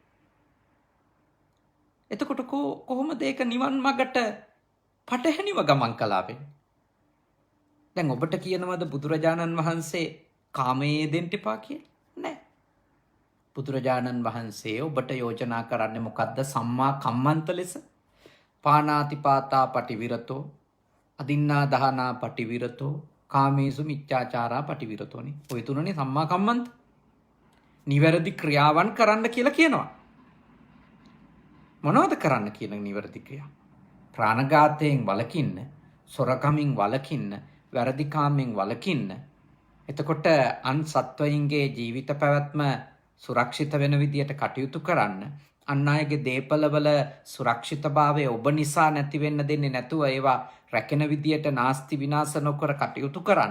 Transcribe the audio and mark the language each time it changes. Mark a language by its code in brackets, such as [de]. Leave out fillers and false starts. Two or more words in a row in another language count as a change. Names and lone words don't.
[si] එතකොට කොහොමද ඒක නිවන් මාර්ගට පටහැනිව ගමන් කළා වෙන්නේ? දැන් ඔබට කියනවද බුදුරජාණන් වහන්සේ කාමයේ දෙන්න එපා කියලා? නෑ. බුදුරජාණන් වහන්සේ ඔබට යෝජනා කරන්නේ මොකද්ද? [pi] සම්මා කම්මන්ත ලෙස. පානාතිපාතා පටිවිරතෝ, අදින්නා දහනා පටිවිරතෝ, කාමේසු මිච්ඡාචාරා පටිවිරතෝනේ. [si] ඔය තුනනේ [pi] සම්මා කම්මන්ත. [si] නිවැරදි ක්‍රියාවන් කරන්න කියලා කියනවා. මොනවද කරන්න කියන නිවැරදි ක්‍රියා? ප්‍රාණඝාතයෙන් වළකින්න, සොරකමින් වළකින්න, වැරදි කාමෙන් වළකින්න. එතකොට අන් සත්වයින්ගේ ජීවිත පැවැත්ම සුරක්ෂිත වෙන විදියට කටයුතු කරන්න, අන් අයගේ දේපලවල සුරක්ෂිතභාවය ඔබ නිසා නැති වෙන්න දෙන්නේ නැතුව ඒවා රැකෙන විදියට නාස්ති විනාශ නොකර කටයුතු කරන්න.